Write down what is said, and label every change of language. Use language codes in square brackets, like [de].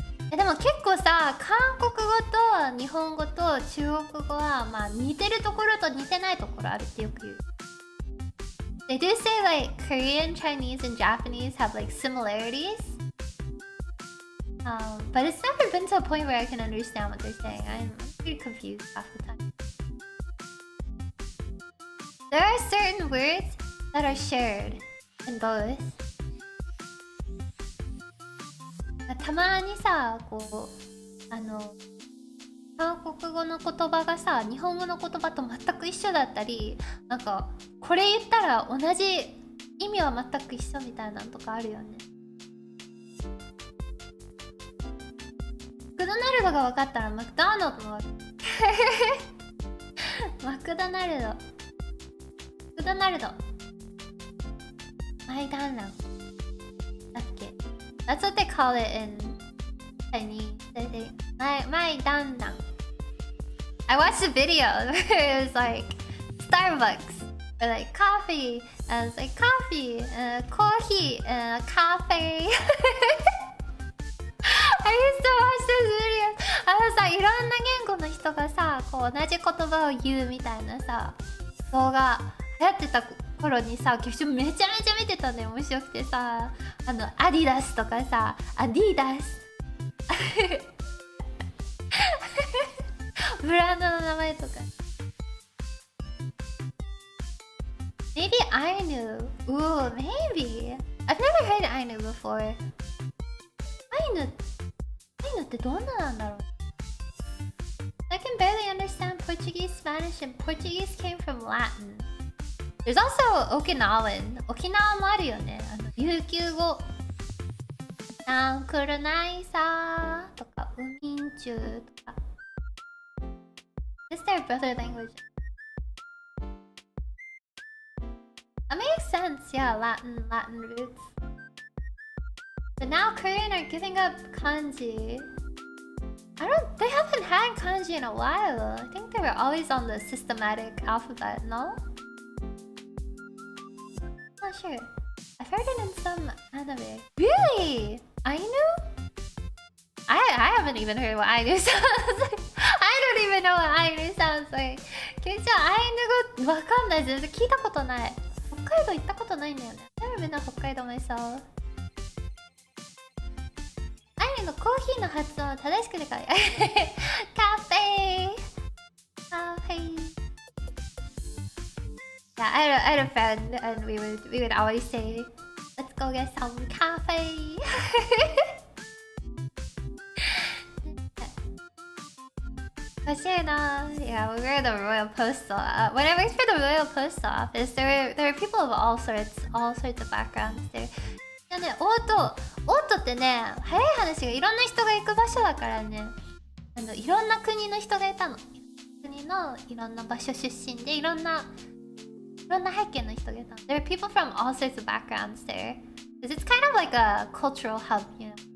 [ja] でも結構さ、韓国語と日本語と中国語はまあ似てるところと似てないところあるってよく言う。 [en] They do say like Korean, Chinese, and Japanese have like similarities. But it's never been to a point where I can understand what they're saying. I'm pretty confused half the time. There are certain words that are shared in both. [ja] たまにさ、こう韓国語の言葉がさ、日本語の言葉と全く一緒だったり、なんかこれ言ったら同じ意味は全く一緒みたいなのとかあるよね。マクドナルドが分かったらマクドナルドも分かる。マクドナルド。マイダンランだっけ？ [en] That's what they call it in Chinese. I think. マイダンラン。 I watched a video where it was like Starbucks or like coffee, and it's like coffee, coffee, cafe. I used to watch those videos. [ja] さ、いろんな言語の人がさ、こう同じ言葉を言うみたいなさ、動画流行ってた頃にさ、めちゃめちゃ見てたね。面白くてさ、アディダスとかさ、アディダスブランドの名前とか。 [en] Maybe Ainu. Ooh, maybe. I've never heard Ainu before. [ja] Ainuってどんななんだろう。 [en] I can barely understand Portuguese. Portuguese, Spanish, and Portuguese came from Latin. There's also Okinawan. [ja] Okinawa もあるよね。琉球語。なんくるないさとか、ウミンチュとか。 [en] It's their brother language. That makes sense, yeah, Latin roots. But now Korean are giving up kanji. They haven't had kanji in a while. I think they were always on the systematic alphabet, no? Not sure. I've heard it in some anime. Really? Ainu? I haven't even heard what Ainu sounds like. I don't even know what Ainu sounds like. [ja] ケイちゃん、アイヌ語わかんない。全然聞いたことない。北海道行ったことないんだよね。 [en] I've never been to 北海道 myself. [ja] アイヌのコーヒーの発音を正しくてかい。 [en] カフェカフェ Yeah, I had a friend and we would always say, let's go get some coffee. Yeah, we were in the Royal Postal. When I worked for the Royal Post Office, there were people of all sorts of backgrounds there. [ja] でね、オートってね、早い話がいろんな人が行く場所だからね、いろんな国の人がいたの。国のいろんな場所出身でいろんな背景の人がいたの。 [en] There are people from all sorts of backgrounds there. Because it's kind of like a cultural hub, you know.